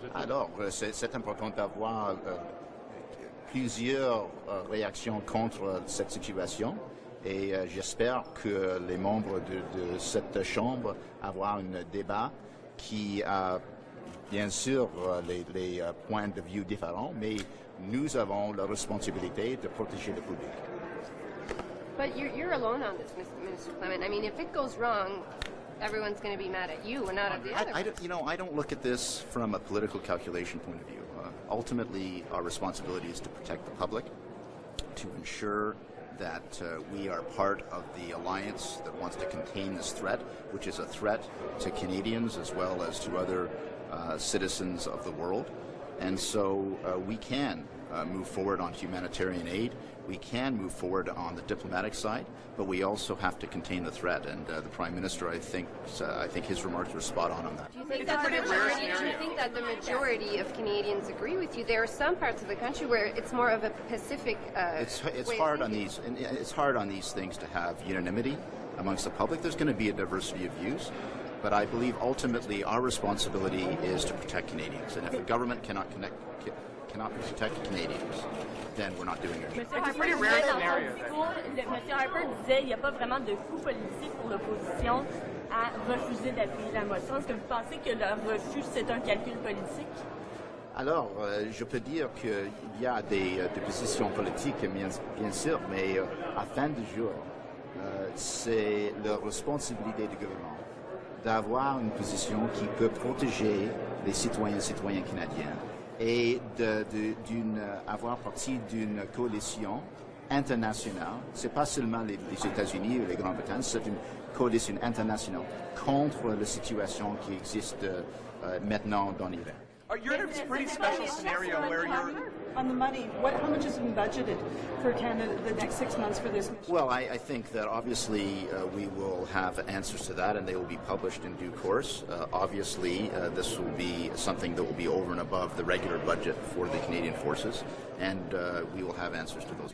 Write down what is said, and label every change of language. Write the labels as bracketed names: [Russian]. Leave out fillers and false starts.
[French] Alors, c'est important d'avoir plusieurs réactions contre cette situation. Et j'espère que les membres de cette Chambre avoir un débat qui a bien sûr les points de vue différents, mais nous avons la responsabilité de protéger le public. [English] But you're alone on this, Minister Clement. I mean, if it goes wrong, everyone's going to be mad at you and not at the other. I don't look at this from a political calculation point of view. Ultimately, our responsibility is to protect the public, to ensure that we are part of the alliance that wants to contain this threat, which is a threat to Canadians as well as to other citizens of the world. And so we can move forward on humanitarian aid. We can move forward on the diplomatic side, but we also have to contain the threat. And the Prime Minister, I think his remarks were spot on that. Do you think that the majority of Canadians agree with you? There are some parts of the country where it's more of a Pacific. It's hard on these. It's hard on these things to have unanimity amongst the public. There's going to be a diversity of views. But I believe ultimately our responsibility is to protect Canadians. And if the government cannot protect Canadians, then we're not doing our job. It's a pretty rare scenario. [French] Monsieur Harper disait qu'il n'y a pas vraiment de coût politique pour l'opposition à refuser d'appuyer la motion. Est-ce que vous pensez que le refus, c'est un calcul politique? Alors, je peux dire qu'il y a des positions politiques, bien sûr, mais à fin du jour, c'est la responsabilité du gouvernement d'avoir une position qui peut protéger les citoyens et citoyennes canadiens et avoir partie d'une coalition internationale. C'est pas seulement les États-Unis ou les Grande-Bretagne, c'est une coalition internationale contre la situation qui existe maintenant dans l'Iran. [English] You're in a pretty special scenario where you're... On the money, how much has been budgeted for Canada the next 6 months for this mission? Well, I think that obviously we will have answers to that and they will be published in due course. Obviously, this will be something that will be over and above the regular budget for the Canadian forces, and we will have answers to those.